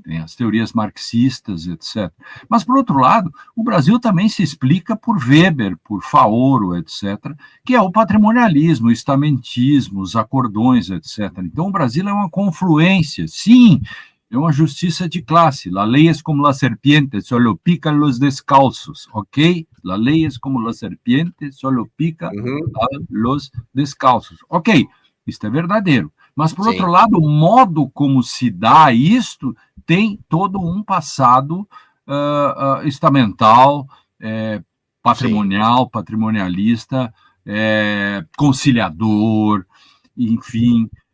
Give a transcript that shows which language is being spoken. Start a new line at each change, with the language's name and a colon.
Portuguese: Tem as teorias marxistas, etc. Mas, por outro lado, o Brasil também se explica por Weber, por Faoro, etc., que é o patrimonialismo, o estamentismo, os acordões, etc. Então, o Brasil é uma confluência, sim, é uma justiça de classe.
Spanish: La ley es como la serpiente, solo pica los descalços, ok? La ley es como la serpiente, solo pica a los descalços.
Portuguese: Ok, isto é verdadeiro. Mas, por outro lado, o modo como se dá isto tem todo um passado estamental, patrimonial, patrimonialista, conciliador, enfim.